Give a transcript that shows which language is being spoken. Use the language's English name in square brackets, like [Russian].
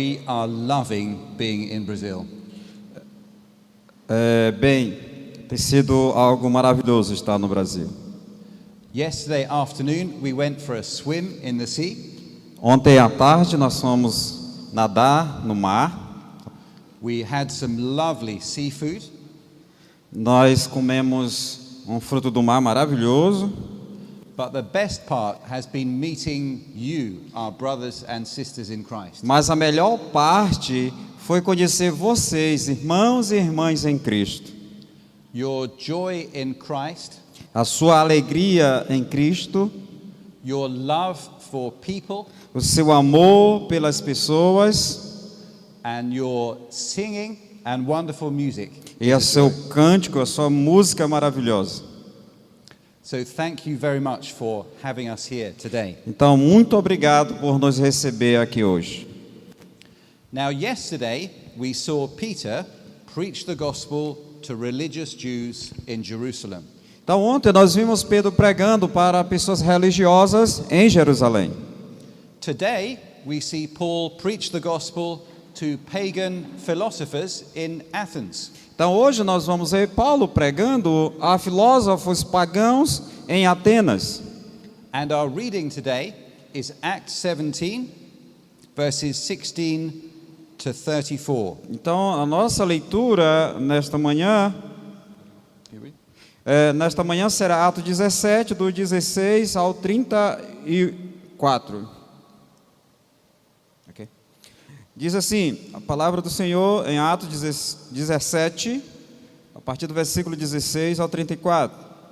[English] are loving being in Brazil. [Portuguese] Bem, tem sido algo maravilhoso estar no Brasil. [English] Yesterday afternoon, we went for a swim in the sea. [Portuguese] Ontem à tarde nós fomos nadar no mar. [English] We had some lovely seafood. [Portuguese] Nós comemos um fruto do mar maravilhoso. [English] But the best part has been meeting you, our brothers and sisters in Christ. [Portuguese] Mas a melhor parte foi conhecer vocês, irmãos e irmãs em Cristo. [English] Your joy in Christ, [Portuguese] A sua alegria em Cristo, [English] your love for people, [Portuguese] o seu amor pelas pessoas [English] and your singing and wonderful music. [Portuguese] e o seu cântico, a sua música maravilhosa. [English] So thank you very much for having us here today. [Portuguese] Então, muito obrigado por nos receber aqui hoje. [English] Now, yesterday we saw Peter preach the gospel to religious Jews in Jerusalem. [Portuguese] Então, ontem nós vimos Pedro pregando para pessoas religiosas em Jerusalém. [English] Today we see Paul preach the gospel to pagan philosophers in Athens. [Portuguese] Então, hoje nós vamos ver Paulo pregando a filósofos pagãos em Atenas. [English] And our reading today is Acts 17, verses 16 to 34. [Portuguese] Então, a nossa leitura nesta manhã será Atos 17, do 16 ao 34. Okay. Diz assim, a palavra do Senhor em Atos 17, a partir do versículo 16 ao 34.